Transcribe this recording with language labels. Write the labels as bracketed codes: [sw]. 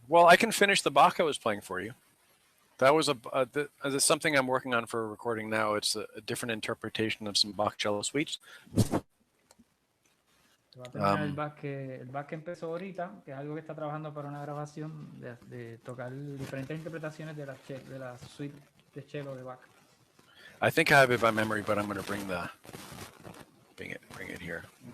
[en] Well, I can finish the Bach I was playing for you. That was that's something I'm working on for a recording now. It's a different interpretation of some Bach cello suites. [es] Va a terminar el Bach que empezó ahorita, que es algo que está trabajando para una grabación de tocar diferentes interpretaciones de la suite de cello de Bach. [en] I think I have it by memory, but I'm going to bring it here.